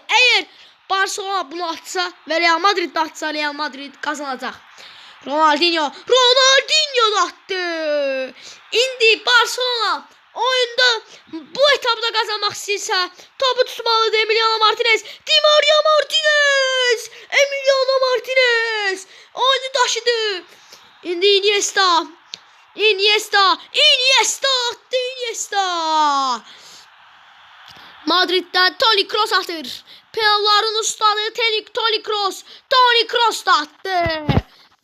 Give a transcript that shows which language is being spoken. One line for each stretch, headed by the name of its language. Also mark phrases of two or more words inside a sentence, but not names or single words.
Azerbaijani: Əgər Barcelona bunu atsa və Real Madrid də atsa, Real Madrid kazanacaq. Ronaldinho da attı. İndi Barcelona oyunda bu etapda kazanmaq istəyirsə topu tutmalıdır. Emiliano Martinez. Di Maria Martinez. Emiliano Martinez oyunu daşıdı. İndi Iniesta attı. Madrid'den Toni Kroos atır. Penalların ustaları Toni Kroos da attı.